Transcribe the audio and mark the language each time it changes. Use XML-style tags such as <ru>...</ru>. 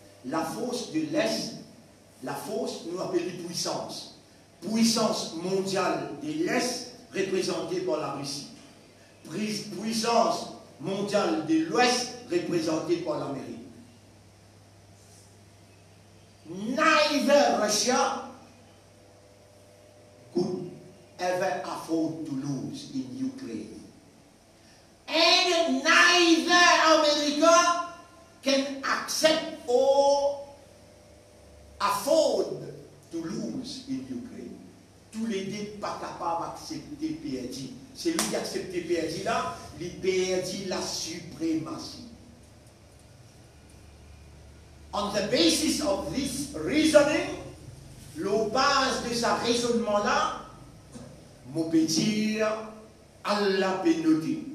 <fr>La force de l'est, la force, nous appelons puissance. Puissance mondiale de l'Est représentée par la Russie. Puissance mondiale de l'Ouest représentée par l'Amérique.</fr> <en>Neither Russia could ever afford to lose in Ukraine. And neither America can accept or afford to lose in Ukraine.</en> <fr>Tous les deux pas capables d'accepter perdu. C'est lui qui accepte perdu là, il perdit la suprématie.</fr> <en>On the basis of this reasoning,</en> <fr>le base de ce raisonnement là, je peux dire, Allah peut noter.</fr>